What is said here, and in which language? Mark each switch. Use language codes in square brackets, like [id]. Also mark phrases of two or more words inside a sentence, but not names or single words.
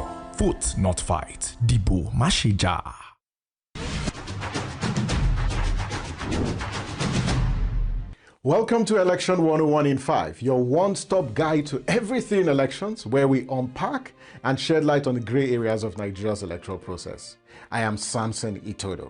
[en] Vote not fight. [yo] Dìbò má ṣe jà. [en] Welcome to Election 101 in 5, your one-stop guide to everything elections, where we unpack and shed light on the gray areas of Nigeria's electoral process. I am Samson Itodo.